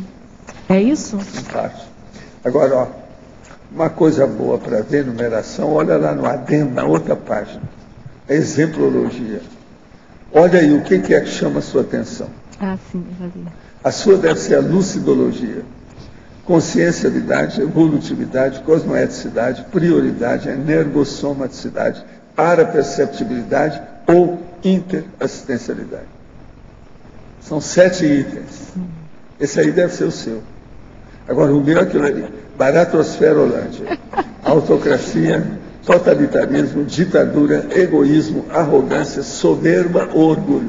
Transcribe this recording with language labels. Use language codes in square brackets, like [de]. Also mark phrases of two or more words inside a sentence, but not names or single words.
[pt] É isso? Agora, uma coisa boa para ver enumeração, olha lá no adendo, na outra página. É exemplologia. Olha aí o que é que chama a sua atenção. Sim, já vi. A sua deve ser a lucidologia. consciencialidade, evolutividade, cosmoeticidade, prioridade, energossomaticidade, paraperceptibilidade ou interassistencialidade. São 7 itens. Esse aí deve ser o seu. Agora, o meu é aquilo ali. Baratosfera Holândia. Autocracia, totalitarismo, ditadura, egoísmo, arrogância, soberba ou orgulho.